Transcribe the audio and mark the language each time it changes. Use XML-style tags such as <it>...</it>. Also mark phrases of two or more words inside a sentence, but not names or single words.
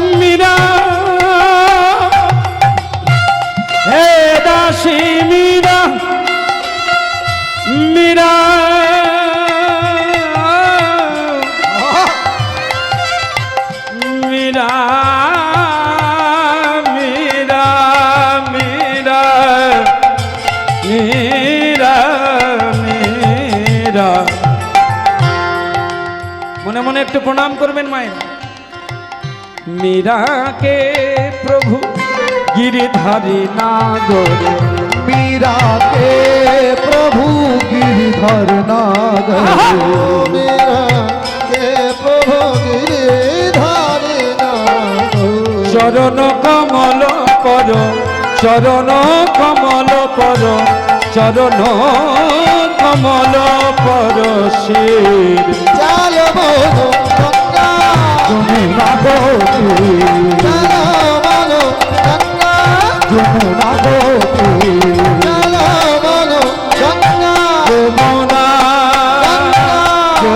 <bn>মীরা হে দাসী মীরা, মীরা মীরা, মীরা, মীরা, মীরা, মীরা। মনে মনে একটু প্রণাম করবেন মায়ের।</bn> <hi>मीरा के प्रभु गिरिधारी नागर, मीरा के प्रभु गिरिधर नागर, मीरा के प्रभु गिरिधर नागर, चरण कमल पर, चरण कमल पर, चरण कमल पर शिर चल बोलो गंगा, यमुना गति, चल बोलो गंगा, यमुना गति, चल बोलो गंगा, যমুনা, गंगा,</hi>